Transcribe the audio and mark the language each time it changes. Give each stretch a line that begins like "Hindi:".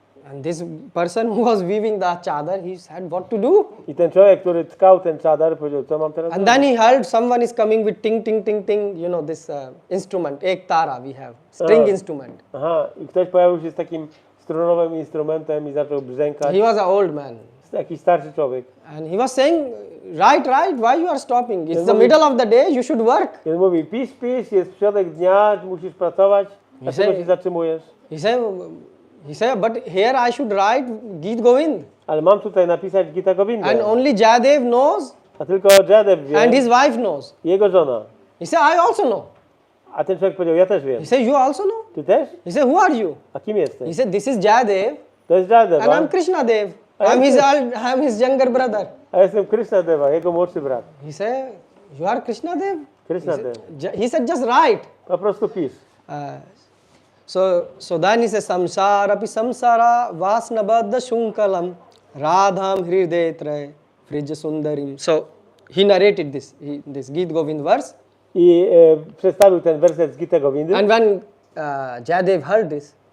English: And this person who was weaving the chadar, he said, what to do?
Polish: I ten człowiek, który tkał ten czadar, powiedział, co mam teraz
English: And
Polish: zrobić?
English: then he heard someone is coming with ting, ting, ting, ting, you know, this instrument, ek tara we have, string instrument.
Polish: Aha, i ktoś pojawił się z takim strunowym instrumentem i zaczął brzękać.
English: He was an old man.
Polish: Jakiś starszy człowiek.
English: And he was saying, right, why you are stopping? It's the middle of the day, you should work.
Polish: I on mówi, pisz, jest środek dnia, musisz pracować, dlaczego się zatrzymujesz?
English: He said, but here I should write Geet Govind.
Polish: Ale mam tutaj napisać Gita Govindę.
English: And only Jayadev knows
Polish: A tylko Jayadev wie,
English: and his wife knows.
Polish: i jego żona.
English: He said, I also know.
Polish: A ten człowiek powiedział, ja też wiem.
English: He said, you also know?
Polish: Ty też?
English: He said, who are you?
Polish: A kim
English: He
Polish: jesteś?
English: said, this is Jayadev
Polish: To jest Jayadev,
English: and I'm Krishna Dev. I'm his younger brother.
Polish: a jestem Krishna Deva, jego młodszy brat.
English: He said, you are Krishna Dev?
Polish: Krishna Dev.
English: He said, just write.
Polish: Po prostu pisz.
English: So then he says,
Sanskrit: samsara pi samsara vasnabadda shunkalam radham hridetre frija sundarim.
English: So he narrated this Geet Govind verse.
Polish: I przedstawił ten werset z Gita Govindy.
English: And when Jayadev heard this,